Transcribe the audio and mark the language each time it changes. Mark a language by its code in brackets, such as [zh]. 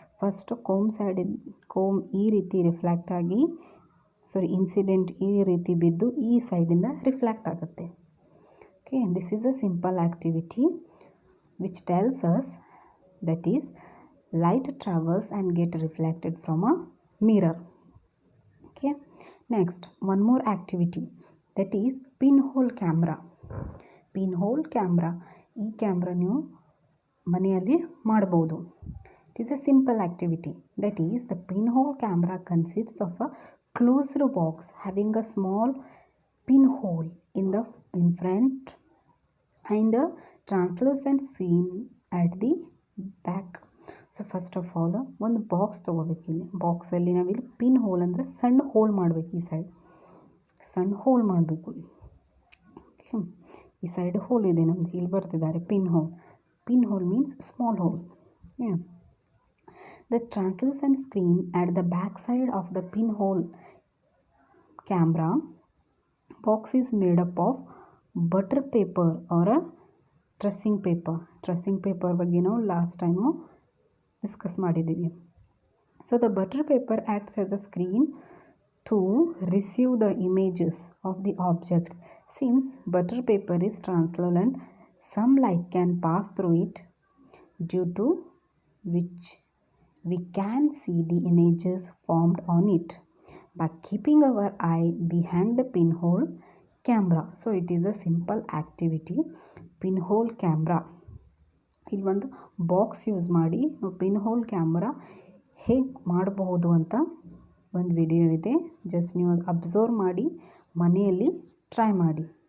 [kn] First Kom ಈ ರೀತಿ reflect ಆಗಿ ಇನ್ಸಿಡೆಂಟ್ ಈ ರೀತಿ ಬಿದ್ದು ಈ ಸೈಡಿಂದ ರಿಫ್ಲೆಕ್ಟ್ ಆಗುತ್ತೆ. [en] Okay, this is a simple activity which tells us that is light travels and get reflected from a mirror. Okay, next, one more activity, that is pinhole camera. [kn] Pinhole camera, ಈ camera ನೀವು ಮನೆಯಲ್ಲಿ ಮಾಡಬಹುದು. [en] It is a simple activity, that is the pinhole camera consists of a closed box having a small pinhole in front and a translucent screen at the back. [kn] So first of all ಒಂದು box ತೊಗೋಬೇಕು. ಇಲ್ಲಿ ಬಾಕ್ಸಲ್ಲಿ ನಾವಿಲ್ಲಿ pin hole ಅಂದರೆ ಸಣ್ಣ hole ಮಾಡಬೇಕು, ಈ side ಸಣ್ಣ ಹೋಲ್ ಮಾಡಬೇಕು. ಓಕೆ, ಈ ಸೈಡ್ ಹೋಲ್ ಇದೆ ನಮ್ಮದು, ಇಲ್ಲಿ ಬರ್ತಿದ್ದಾರೆ pin hole. [en] Pin hole means small hole. The translucent screen at the back side of the pin hole camera box is made up of butter paper or a tracing paper. [kn] ಟ್ರೆಸ್ಸಿಂಗ್ paper ಬಗ್ಗೆ ನಾವು last time discuss ಮಾಡಿದ್ದೀವಿ. [en] So the butter paper acts as a screen to receive the images of the objects. Since butter paper is translucent, some light can pass through it, due to which we can see the images formed on it by keeping our eye behind the pinhole camera. So it is a simple activity, pinhole camera. [kn] ಇಲ್ಲಿ ಒಂದು box use ಮಾಡಿ ನಾವು ಪಿನ್ಹೋಲ್ camera ಹೇಗೆ ಮಾಡಬಹುದು ಅಂತ ಒಂದು video ಇದೆ, just ನೀವು ಅಬ್ಸರ್ವ್ ಮಾಡಿ ಮನೆಯಲ್ಲಿ ಟ್ರೈ ಮಾಡಿ.